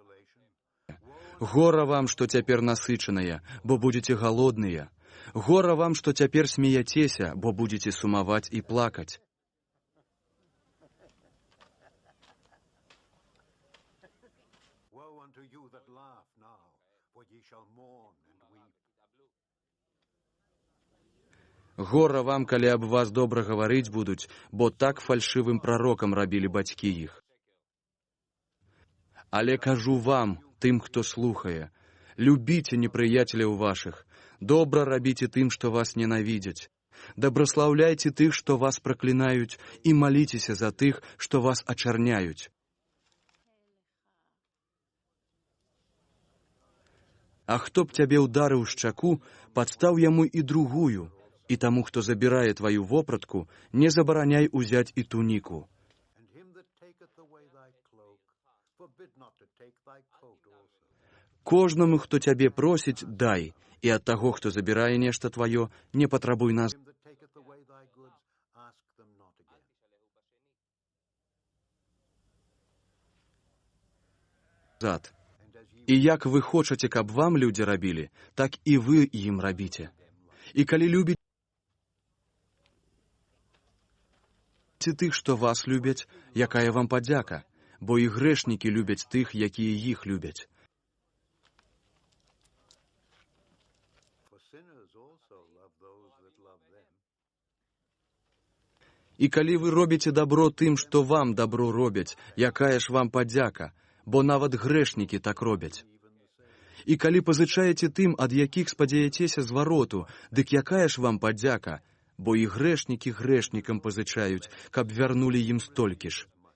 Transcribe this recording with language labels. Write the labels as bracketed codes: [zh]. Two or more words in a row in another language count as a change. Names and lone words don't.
[be] Гора вам, што цяпер насычаныя, бо будзеце галодныя. Гора вам, што цяпер смеяцеся, бо будзеце сумаваць і плакаць. [en] Woe unto you that laugh now, for ye shall mourn and weep. [be] Гора вам, калі аб вас добра гаварыць будуць, бо так фальшывым прарокам рабілі бацькі іх. Але кажу вам, тым, хто слухае, любіце непрыяцеляў вашых, добра рабіце тым, што вас ненавідзяць, дабраслаўляйце тых, што вас праклінаюць, і маліцеся за тых, што вас ачарняюць. А хто б цябе ўдарыў шчаку, падстаў яму і другую, і таму, хто забірае тваю вопратку, не забараняй узяць і туніку. [en] And him that taketh away thy cloak, forbid not to take thy coat also. [be] Кожнаму, хто цябе просіць, дай, і ад таго, хто забірае нешта тваё, не патрабуй [en] Him that taketh away thy goods, ask them not again. [be] назад. [en] And as ye [be] І як вы хочаце, каб вам людзі рабілі, так і вы ім рабіце. І калі любіце тых, што вас любяць, якая вам падзяка, бо і грэшнікі любяць тых, якія іх любяць. [en] for sinners also love those that love them. [be] І калі вы робіце дабро тым, што вам дабро робяць, якая ж вам падзяка, бо нават грэшнікі так робяць. І калі пазычаеце тым, ад якіх спадзяецеся звароту, дык якая ж вам падзяка, бо і грэшнікі грэшнікам пазычаюць, каб вярнулі ім столькі ж.